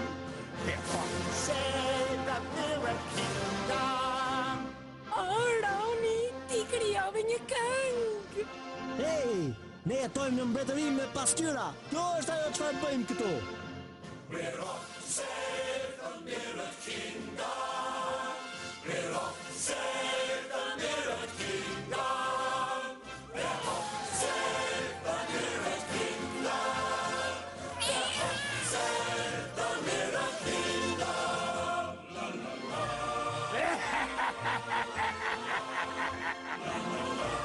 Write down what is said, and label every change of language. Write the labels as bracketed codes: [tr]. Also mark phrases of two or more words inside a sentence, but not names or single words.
[en] We're off to save the Mirror Kingdom. [sq] Roni, ti krijove një këngë. Hey, ne jetojmë në mbretëri me pasqyra. Kjo është ajo çfarë bëjmë këtu. [en] We're off to save the Mirror Kingdom. We're off to save the Mirror Kingdom. We're off to save the Mirror Kingdom. We're off to save the Mirror Kingdom. La la la.